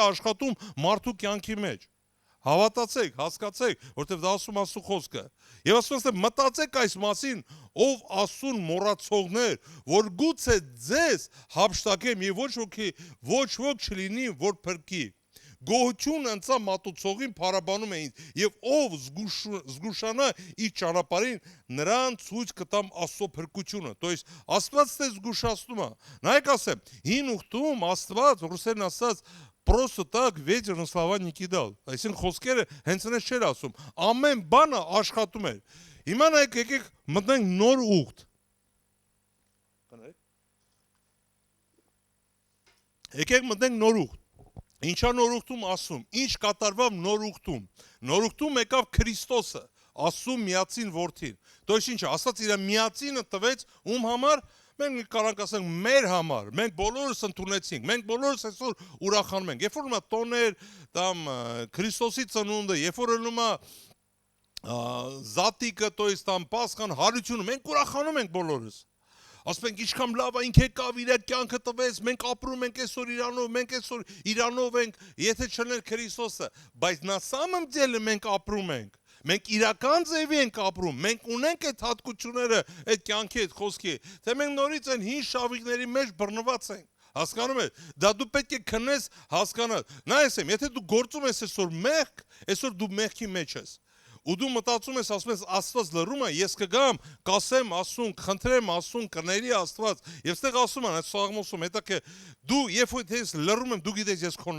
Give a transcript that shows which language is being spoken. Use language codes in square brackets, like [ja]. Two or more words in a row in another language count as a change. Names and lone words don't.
[hy] աշխատում մարդու կյանքի մեջ, հավատացեք, հասկացեք, որտեվ դա ասում Աստծո խոսքը, եւ ասում եմ մտածեք այս մասին, ով Աստծուն մոռացողներ, որ գուցե ձեզ հափշտակեմ եւ ոչ ոք չլինի, որ փրկի։ Գոհություն ընծա մատուցողին փարաբանում էին եւ ով զգուշանա իր ճանապարհին նրան ցույց կտամ Աստծո փրկությունը, [ru] то есть [hy] Աստված դե զգուշացնում է։ Նայեք ասեմ, հին ուխտում Աստված ռուսերեն ասած [ru] просто так ветер на слова не кидал։ [hy] Այսինքն խոսքերը հենց այնպես չէր ասում, ամեն բանը աշխատում էր։ Հիմա նայեք եկեք մտնենք նոր ուխտ։ Եկեք մտնենք նոր ուխտ։ Ինչա նոր ուխտում ասում, ինչ կատարվավ նոր ուխտում։ Նոր ուխտում եկավ Քրիստոսը, Աստծո միածին որդին։ [ru] То есть [hy] ինչ, Աստված իր միածինը տվեց ում համար, մենք կարանք ասենք մեր համար, մենք բոլորս ընդունեցինք, մենք բոլորս այսօր ուրախանում ենք։ Երբ որ ումա տոներ, там Քրիստոսի ծնունդը, երբ որ ումա զատիկը, [ru] то есть [hy] там Պասխան, հարությունը, մենք ուրախանում ենք բոլորս։ Ասում ենք ինչքան լավ է ինք եկավ իր կյանքը տվեց, մենք ապրում ենք այսօր Իրանով, մենք այսօր Իրանով ենք, եթե չլներ Քրիստոսը, բայց նա [ru] самом деле [hy] մենք ապրում ենք։ Մենք իրական ձևի ենք ապրում, մենք ունենք այդ հատկությունները, այդ կյանքի, այդ խոսքի, թե մենք նորից այն հին շավիղների մեջ բռնված ենք։ Հասկանում ես, դա դու պետք է քնես, հասկանալ։ Նայեցեմ, եթե դու գործում ես այսօր մեղք, այսօր դու մեղքի մեջ ես։ Ու դու մտածում ես, ասում ես Աստված լռում է, ես կգամ, կասեմ Աստծուն, խնդրեմ Աստծուն, կների Աստված։ Եվ ստեղ ասում են այդ Սաղմոսում, հետո դու երբ որ ես լռում եմ, դու գիտես ես քո